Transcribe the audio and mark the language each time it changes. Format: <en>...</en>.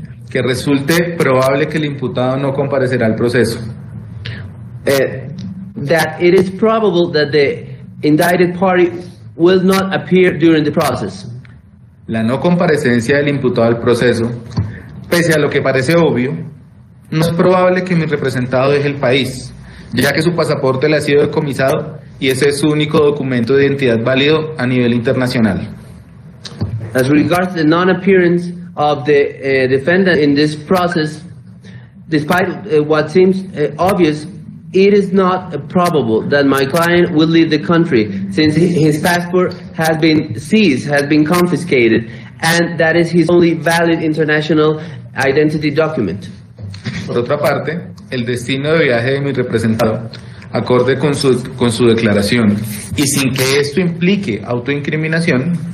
<es>Que resulte probable que el imputado no comparecerá al proceso.</es> <en>That it is probable that the indicted party will not appear during the process.</en> <es>La no comparecencia del imputado al proceso, pese a lo que parece obvio, no es probable que mi representado deje el país, ya que su pasaporte le ha sido decomisado y ese es su único documento de identidad válido a nivel internacional.</es> <en>As regards the non-appearance of the defendant in this process, despite what seems obvious, it is not probable that my client will leave the country, since his passport has been seized, has been confiscated, and that is his only valid international identity document.</en> <es>Por otra parte, el destino de viaje de mi representado, acorde con su declaración, y sin que esto implique autoincriminación.</es>